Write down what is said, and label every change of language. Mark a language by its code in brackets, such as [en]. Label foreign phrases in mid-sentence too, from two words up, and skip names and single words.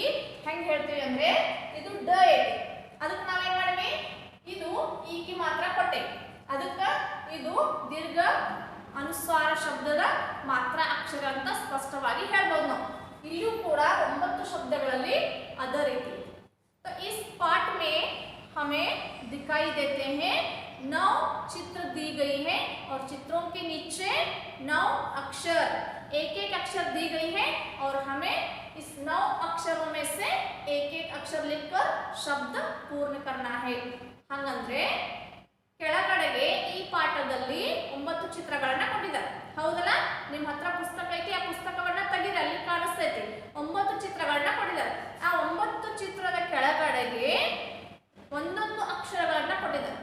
[kn] ಹೆಂಗ್ ಹೇಳ್ತೀವಿ ಅಂದ್ರೆ ಇದು ಡ ಐತಿ. ಅದಕ್ಕೆ ನಾವೇನ್ ಮಾಡಿವಿ? ಇದು ಈಕಿ ಮಾತ್ರ ಕೊಟ್ಟೆ. ಅದಕ್ಕೆ ಇದು ದೀರ್ಘ ಅನುಸ್ವಾರ ಶಬ್ದದ ಮಾತ್ರ ಅಕ್ಷರ ಅಂತ ಸ್ಪಷ್ಟವಾಗಿ ಹೇಳ್ಬೋದು ನಾವು. ಇಲ್ಲಿಯೂ ಕೂಡ 9 ಶಬ್ದಗಳಲ್ಲಿ ಅದೇ ರೀತಿ. [hi] तो इस पाठ में हमें दिखाई देते हैं 9 चित्र दी गई है और चित्रों के नीचे 9 अक्षर, एक एक अक्षर दी गई है और हमें इस 9 अक्षरों में से एक एक अक्षर लिखकर शब्द पूर्ण करना है. [kn] ಹಾಗಂದ್ರೆ ಕೆಳಗಡೆಗೆ ಈ ಪಾಠದಲ್ಲಿ 9 ಚಿತ್ರಗಳನ್ನ ಕೊಟ್ಟಿದ್ದಾರೆ. ಹೌದಲ್ಲ? ನಿಮ್ಮ ಹತ್ರ ಪುಸ್ತಕ ಐತಿ. ಆ ಪುಸ್ತಕವನ್ನ ತೆಗೀರಿ, ಅಲ್ಲಿ ಕಾಣಿಸ್ತೈತಿ. 9 ಚಿತ್ರಗಳನ್ನ ಕೊಟ್ಟಿದ್ದಾರೆ. ಆ 9 ಚಿತ್ರದ ಕೆಳಗಡೆಗೆ ಒಂದೊಂದು ಅಕ್ಷರಗಳನ್ನ ಕೊಟ್ಟಿದ್ದಾರೆ.